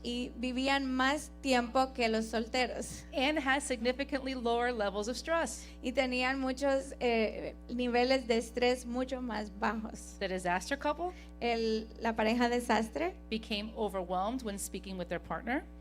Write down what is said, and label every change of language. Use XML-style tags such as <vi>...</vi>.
<es>y vivían más tiempo que los solteros</es> <en>and had significantly lower levels of stress.</en> <es>y tenían muchos niveles de estrés mucho más bajos.</es> <en>The disaster couple</en> <es>La pareja desastre,</es> <en>became overwhelmed when speaking with their partner.</en>